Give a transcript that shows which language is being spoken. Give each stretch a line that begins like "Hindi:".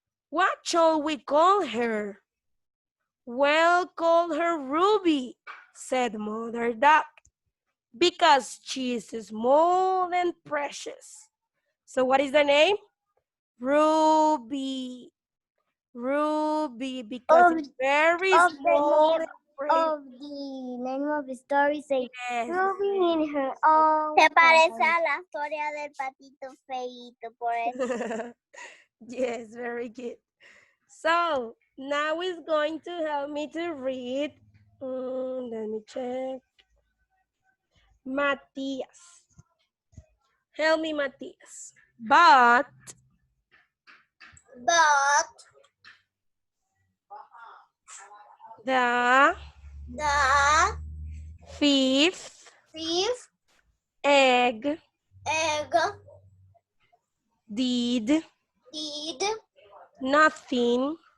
English: What shall we call her? Well, call her Ruby, said Mother Duck, because she's small and precious. So what is the name? Ruby. Ruby, because it's very small and precious. Of the name of the story say Yes. Ruby in her own.
Spanish: Se parece a la historia del patito feito, por eso.
English: Yes, very good. So now it's going to help me to read. Let me check. Matthias. Help me, Matthias. But the fifth egg did nothing.